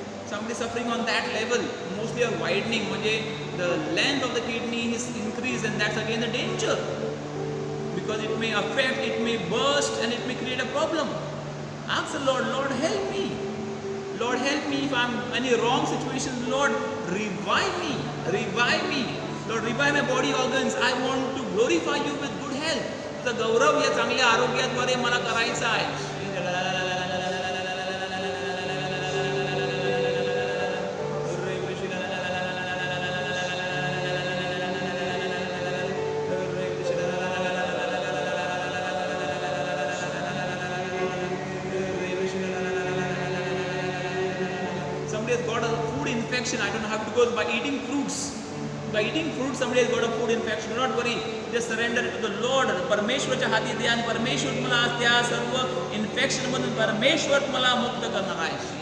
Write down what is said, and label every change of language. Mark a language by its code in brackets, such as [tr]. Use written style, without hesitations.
[en] Somebody suffering on that level, mostly a widening, म्हणजे the length of the kidney is increased, and that's again a danger, because it may affect, it may burst, and it may create a problem. Ask the Lord, Lord help me. Lord help me if I'm in any wrong situation. Lord revive me. Revive me. Lord, revive my body organs. I want to glorify you with good health. [mr] तुझं गौरव या चांगल्या आरोग्याद्वारे मला करायचं आहे. [en] Somebody has got a food infection. I don't know how it goes. By eating fruits. By eating fruit, somebody has got a food infection. Do not worry. Just surrender it to the Lord. [mr] परमेश्वरच्या हाती द्या आणि परमेश्वर तुम्हाला आज त्या सर्व infection मधून परमेश्वर तुम्हाला मुक्त करणार आहे.